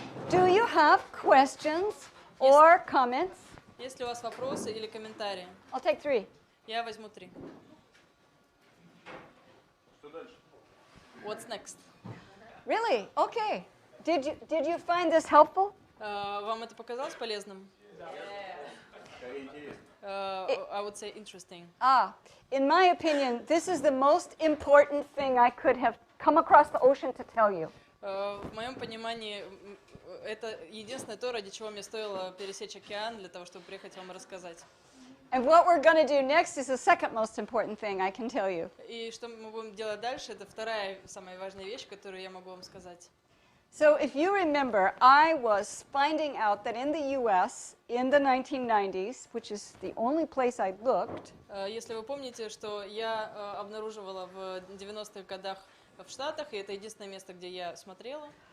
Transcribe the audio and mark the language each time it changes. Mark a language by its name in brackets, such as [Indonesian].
[English] Do you have questions or comments? [Russian] Есть ли у вас вопросы или комментарии? [English] I'll take 3. [Russian] Я возьму 3. Что дальше? [English] What's next? Really? Okay. Did you find this helpful? [Russian] Вам это показалось полезным? Скорее интересно. [English] I would say interesting. In my opinion, this is the most important thing I could have come across the ocean to tell you. [Russian] В моем понимании, это единственное то, ради чего мне стоило пересечь океан, для того, чтобы приехать вам рассказать. [English] And what we're going to do next is the second most important thing I can tell you. [Russian] И что мы будем делать дальше, это вторая самая важная вещь, которую я могу вам сказать. [English] So if you remember, I was finding out that in the US in the 1990s, which is the only place I looked, [Russian] Если вы помните, что я обнаруживала в 90-х годах в Штатах, и это единственное место, где я смотрела,